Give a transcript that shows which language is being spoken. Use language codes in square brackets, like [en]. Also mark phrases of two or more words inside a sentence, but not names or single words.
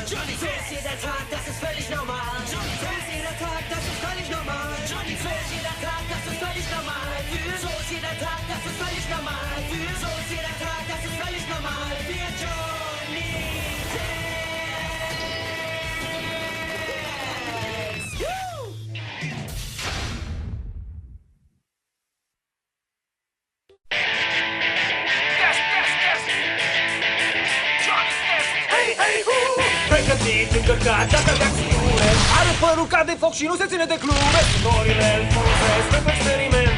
[de] Johnny so ist jeder Tag, das ist völlig normal. Johnny so ist jeder Tag, das ist völlig normal. Johnny so ist jeder Tag, das ist völlig normal. So ist jeder Tag, das ist völlig normal. So ist jeder Tag, das ist völlig normal. Für Johnny Test. [ro] Pregătiți încărcați, alergați figure. Are părul ca de foc și nu se ține de clube. Florile îl folosesc pentru experimente.